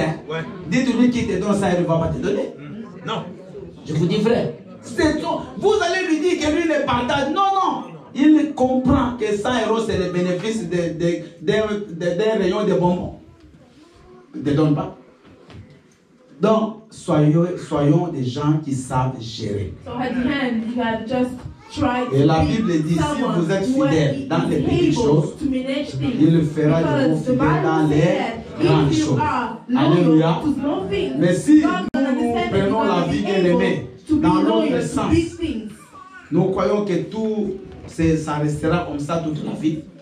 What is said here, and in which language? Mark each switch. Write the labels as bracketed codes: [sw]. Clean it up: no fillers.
[fr] Hein. Ouais. Dites-lui qui te donne ça, il ne va pas te donner. Non. Je vous dis vrai. Vous allez lui dire que lui ne partage. Non, non. Il comprend que 100 € c'est le bénéfice d'un rayon de bonbons. Il ne te donne pas. Donc, soyons des gens qui savent gérer. [en] So at the end, you have just tried. [fr] Et la Bible dit, si vous êtes fidèles dans les petites choses, il fera de vous fidèles dans les grandes choses. Alléluia. Mais si nous prenons la vie bien-aimée dans l'autre sens, nous croyons que tout, ça restera comme ça toute la vie.